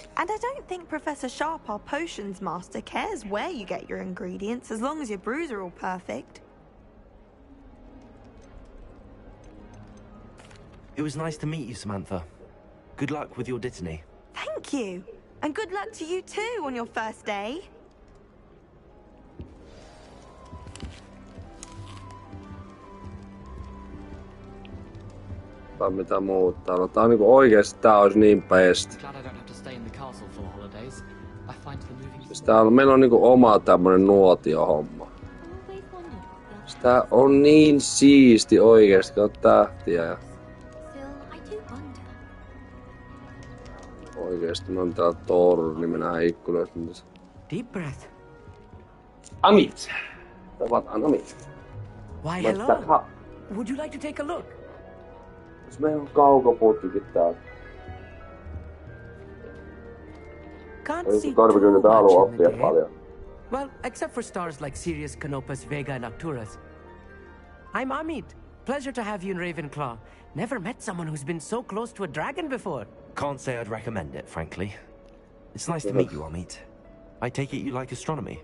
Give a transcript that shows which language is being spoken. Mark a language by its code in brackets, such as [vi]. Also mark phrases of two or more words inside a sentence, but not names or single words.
[en] And I don't think Professor Sharp, our potions master, cares where you get your ingredients, as long as your brews are all perfect. It was nice to meet you, Samantha. Good luck with your Dittany. Thank you. And good luck to you too on your first day. [fi] Tai mitä muuttaa. Tää on niinku oikeesti tää olisi niin best. Siis meillä on niinku oma tämmönen nuotiohomma. Tää on niin siisti oikeesti, kun on tähtiä ja... Oikeesti, me on täällä torni, mennään ikkunoista. [en] Deep breath. [fi] Amit! Tavataan Amit. [en] Why, hello. Would you like to take a look? [fi] Jos meillä on kaukoputkikin täällä. [en] Can't see [fi] Tarvi kyllä tää haluaa oppia paljon. [en] Well, except for stars like Sirius, Canopus, Vega, and Arcturus. I'm Amit. Pleasure to have you in Ravenclaw. Never met someone who's been so close to a dragon before. Can't say I'd recommend it, frankly. It's nice to meet you, Amit. I take it you like astronomy?